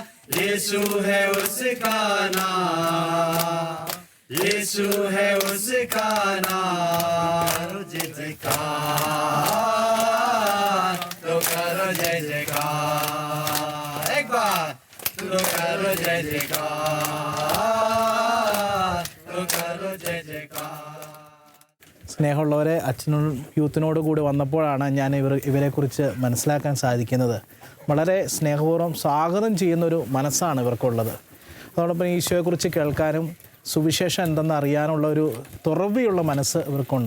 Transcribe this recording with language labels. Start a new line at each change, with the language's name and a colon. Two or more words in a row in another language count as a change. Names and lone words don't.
Hindi: यीशु है उसका नाम, यीशु है उसका नाम. जय जयकार, तो करो जय जयकार. एक बार तो करो जय जयकार, तो करो जय जयकार.
Malayalam: സ്നേഹമുള്ളവരെ, അച്ഛനും യൂത്തിനോട് കൂടി വന്നപ്പോഴാണ് ഞാൻ ഇവരെക്കുറിച്ച് മനസ്സിലാക്കാൻ സാധിക്കുന്നത്. വളരെ സ്നേഹപൂർവ്വം സ്വാഗതം ചെയ്യുന്നൊരു മനസ്സാണ് ഇവർക്കുള്ളത്. അതോടൊപ്പം ഈശോയെക്കുറിച്ച് കേൾക്കാനും സുവിശേഷം എന്തെന്ന് അറിയാനുള്ള ഒരു തുറവിയുള്ള മനസ്സ് ഇവർക്കുണ്ട്.